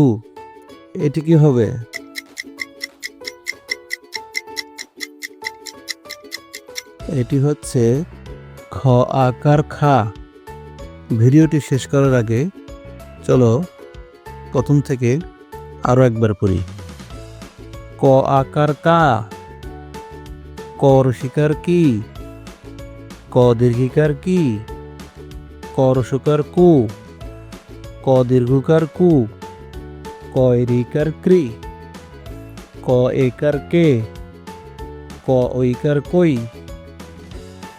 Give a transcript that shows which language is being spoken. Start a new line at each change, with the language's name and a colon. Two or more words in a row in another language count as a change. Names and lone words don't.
Bangla: এটি কি হবে? এটি হচ্ছে খ আকার খা। ভিডিওটি শেষ করার আগে চলো প্রথম থেকে আরো একবার পড়ি। ক আকার কা, ক রসিকার কি, ক দীর্ঘিকার কি, ক রসকার কু, ক দীর্ঘকার কু, ক রিকার ক্রি, ক ক একার কে, ক ঐকার কই, ক